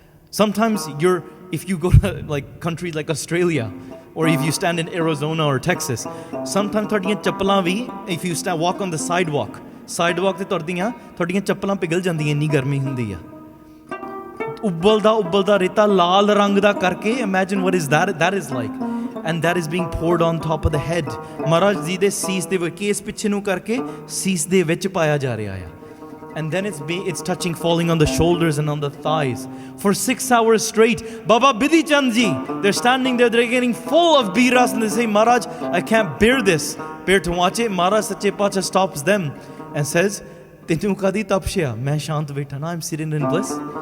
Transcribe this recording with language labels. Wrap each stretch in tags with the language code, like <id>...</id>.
<en>Sometimes if you go to like countries like Australia, or if you stand in Arizona or Texas, sometimes</en> <pa>ਤੁਹਾਡੀਆਂ ਚੱਪਲਾਂ ਵੀ,</pa> <en>if you walk on the sidewalk</en> <pa>ਤੇ ਤੁਰਦੀਆਂ, ਤੁਹਾਡੀਆਂ ਚੱਪਲਾਂ ਪਿਘਲ ਜਾਂਦੀਆਂ, ਇੰਨੀ ਗਰਮੀ ਹੁੰਦੀ ਆ. ਉਬਲਦਾ ਰੇਤਾ ਲਾਲ ਰੰਗ ਦਾ ਕਰਕੇ,</pa> <en>imagine what is that is like. And that is being poured on top of the head.</en> <pa>Maharaj ji ਦੇ ਸੀਸ ਦੇ ਵਿੱਚ, ਕੇਸ ਪਿੱਛੇ ਨੂੰ ਕਰਕੇ ਸੀਸ ਦੇ ਵਿੱਚ ਪਾਇਆ ਜਾ ਰਿਹਾ ਆ.</pa> <en>And then it's touching, falling on the shoulders and on the thighs. For 6 hours straight, Baba Bidhi Chand ji, they're standing there, they're getting full of biras, and they say, Maharaj, I can't bear this. Bear to watch it. Maharaj Sache Pacha stops them and says,</en> <pa>Tenu kadi tapshya, main shant baitha na,</pa> <en>I'm sitting in bliss.</en>